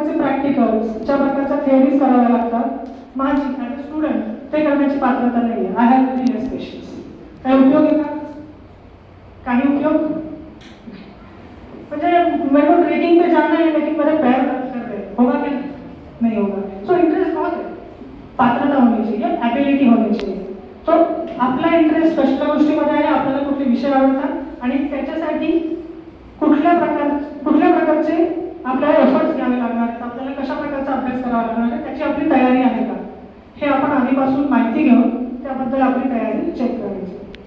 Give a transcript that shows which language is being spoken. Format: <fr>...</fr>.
<mr>घ्यावं लागतं, माझी ॲज अ स्टुडंट ते करण्याची पात्रता नाही आहे.</mr> <en>I have very less patience.</en> <mr>काही उपयोग आहे का? काही उपयोग म्हणजे</mr> <hi>मेरे को ट्रेकिंग पे जाना है लेकिन मेरे पैर दर्द कर रहे हैं, होगा क्या? नहीं होगा. सो इंटरेस्ट बहुत है, पात्रता होनी चाहिए, ॲबिलिटी होनी चाहिए.</hi> <mr>तो आपला इंटरेस्ट कसल्या गोष्टीमध्ये आहे, आपल्याला कुठले विषय आवडतात आणि त्याच्यासाठी कुठल्या प्रकारचे आपल्याला एफर्ट्स घ्यावे लागणार आहेत, आपल्याला कशा प्रकारचा अभ्यास करावा लागणार आहे, त्याची आपली तयारी आहे का, हे आपण आधीपासून माहिती घेऊन त्याबद्दल आपली तयारी चेक करायची.</mr>